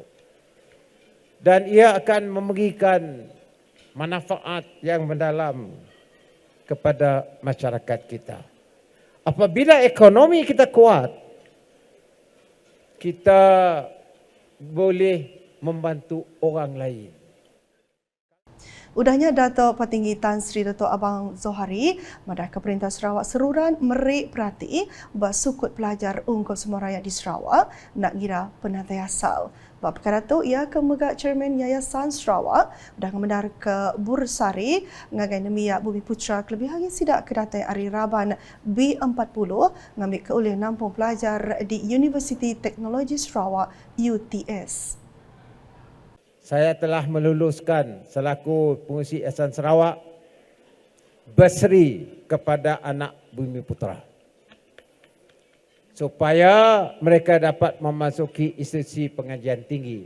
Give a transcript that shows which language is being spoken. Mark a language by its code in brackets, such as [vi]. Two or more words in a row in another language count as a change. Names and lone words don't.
[ms] Dan ia akan memberikan manfaat yang mendalam kepada masyarakat kita. Apabila ekonomi kita kuat, kita boleh membantu orang lain. [iba] Udahnya Dato' Patinggi Tan Sri Dato' Abang Zohari, Madah ke Perintah Sarawak seruran merik perhati bersukut pelajar unggul semua rakyat di Sarawak nak gira penantai asal. Bab perkara tu ia ke megak Chairman Yayasan Sarawak dah mendar ke Bursari ngagai nemiak Bumi Putra kelebih lagi sidak kedatai Ari Raban B40 ngambil ke oleh 60 pelajar di Universiti Teknologi Sarawak UTS. [ms] Saya telah meluluskan selaku pengurusi Yayasan Sarawak berseri kepada anak Bumi Putra supaya mereka dapat memasuki institusi pengajian tinggi.